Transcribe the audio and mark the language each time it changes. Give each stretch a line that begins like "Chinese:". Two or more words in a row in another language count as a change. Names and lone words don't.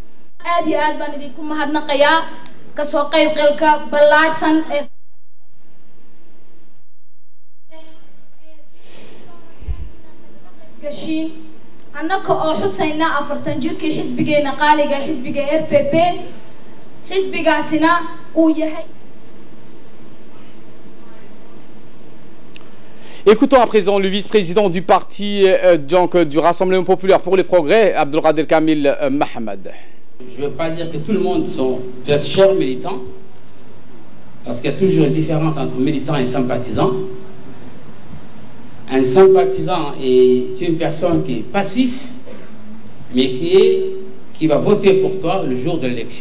Somali: annaka oo xusayna 40 jirkii xisbigeena qaaliga xisbiga RPP xisbigaasina uu yahay
French: Écoutons à présent le vice-président du parti du Rassemblement populaire pour le progrès, Abdelkader Kamil Mohamed. Je ne veux pas dire que tout le monde sont peut-être chers militants, parce qu'il y a toujours une différence entre militants et sympathisants. Un sympathisant est une personne qui est passif, mais qui va voter pour toi le jour de l'élection.